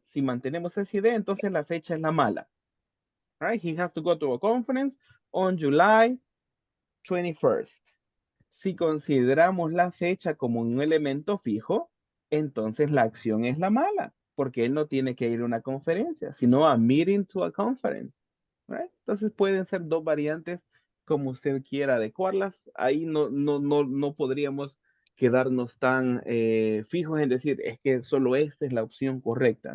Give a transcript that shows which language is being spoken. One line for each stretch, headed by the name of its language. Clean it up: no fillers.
Spanish: Si mantenemos esa idea, entonces la fecha es la mala.
English: All right? He has to go to a conference on July 21st.
Spanish: Si consideramos la fecha como un elemento fijo, entonces la acción es la mala, porque él no tiene que ir a una conferencia, sino a
English: meeting to a conference. Right?
Spanish: Entonces pueden ser dos variantes como usted quiera adecuarlas. Ahí no podríamos quedarnos tan fijos en decir, es que solo esta es la opción correcta.